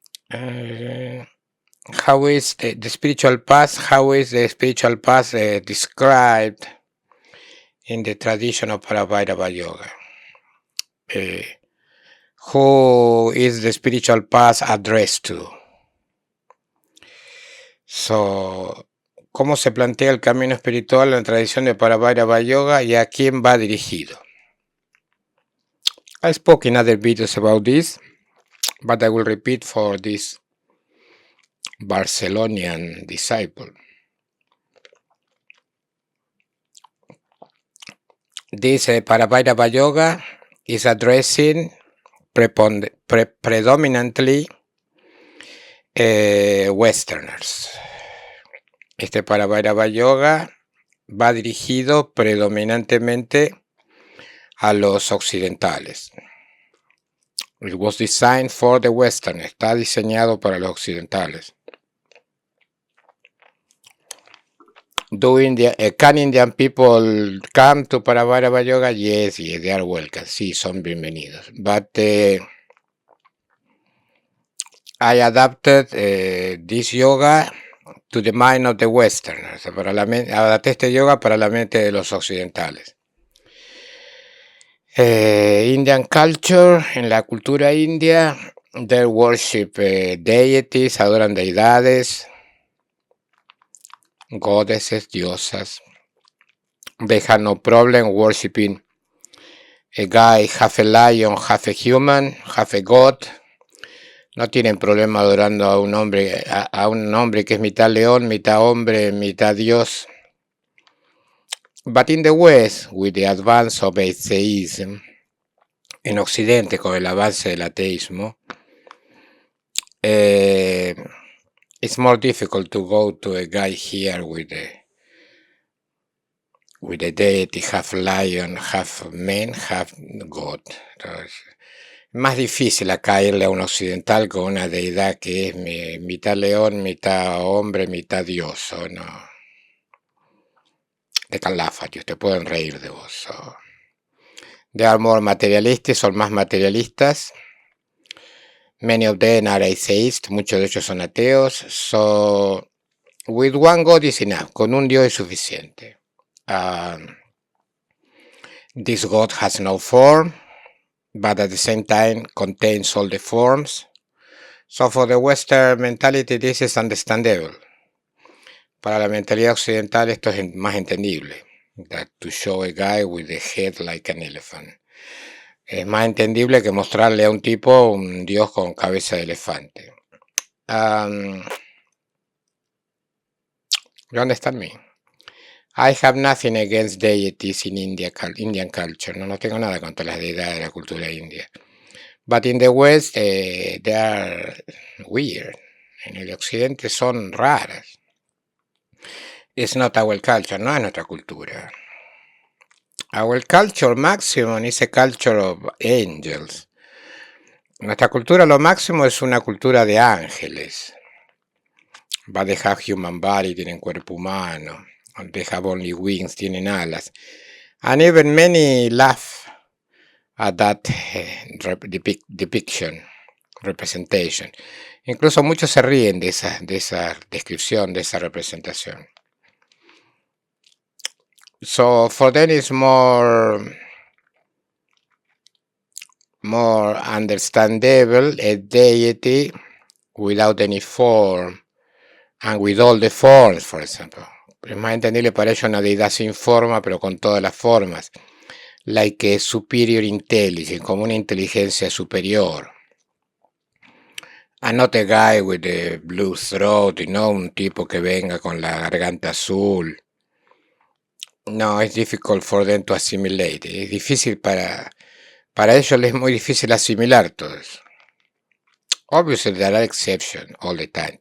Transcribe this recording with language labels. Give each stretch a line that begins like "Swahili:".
English: How is the spiritual path? How is the spiritual path described in the tradition of Vairava Yoga? Who is the spiritual path addressed to?
Spanish: So, ¿cómo se plantea el camino espiritual en la tradición de Vairava Yoga y a quién va dirigido?
English: I spoke in other videos about this, but I will repeat for this Barcelonian disciple. This Vairava Yoga is addressing predominantly Westerners.
Spanish: Este Vairava Yoga va dirigido predominantemente a los occidentales.
English: It was designed for the Western.
Spanish: Está diseñado para los occidentales.
English: Can Indian people come to Vairava Yoga? Yes, they are welcome.
Spanish: Sí, son bienvenidos.
English: But I adapted this yoga to the mind of the Westerners.
Spanish: Adapté este yoga para la mente de los occidentales.
English: Indian culture,
Spanish: en la cultura india,
English: they worship deities,
Spanish: adoran deidades,
English: goddesses,
Spanish: diosas.
English: They have no problem worshiping a guy, half a lion, half a human, half a god.
Spanish: No tienen problema adorando a un hombre que es mitad león, mitad hombre, mitad dios.
English: But in the West, with the advance of atheism,
Spanish: en Occidente, con el avance del ateísmo,
English: it's more difficult to go to a guy here with a deity, half lion, half man, half god.
Spanish: Entonces, más difícil acá irle a un occidental con una deidad que es mitad león, mitad hombre, mitad dios, ¿o no? De Calafat, te pueden reír de vos.
English: So. They are more materialistas,
Spanish: son más materialistas.
English: Many of them are atheists,
Spanish: muchos de ellos son ateos.
English: So, with one God is enough,
Spanish: con un Dios es suficiente.
English: This God has no form, but at the same time contains all the forms. So for the Western mentality, this is understandable.
Spanish: Para la mentalidad occidental esto es más entendible.
English: That to show a guy with a head like an elephant.
Spanish: Es más entendible que mostrarle a un tipo un dios con cabeza de elefante.
English: You understand me? I have nothing against deities in Indian culture.
Spanish: No tengo nada contra las deidades de la cultura india.
English: But in the West, they are weird.
Spanish: En el occidente son raras.
English: It's not our culture,
Spanish: no es nuestra cultura.
English: Our culture maximum is a culture of angels.
Spanish: Nuestra cultura, lo máximo, es una cultura de ángeles.
English: But they have human body,
Spanish: tienen cuerpo humano.
English: They have only wings,
Spanish: tienen alas.
English: And even many laugh at that depiction, representation.
Spanish: Incluso muchos se ríen de esa descripción, de esa representación.
English: So for them it's more understandable a deity without any form and with all the forms, for example.
Spanish: Es más entendible para ellos una deidad sin forma, pero con todas las formas.
English: Like a superior intelligence,
Spanish: como una inteligencia superior.
English: And not a guy with the blue throat,
Spanish: no, un tipo que venga con la garganta azul.
English: No, it's difficult for them to assimilate.
Spanish: Es difícil para ellos, les es muy difícil asimilar todo eso.
English: Obviously, there are exceptions all the time.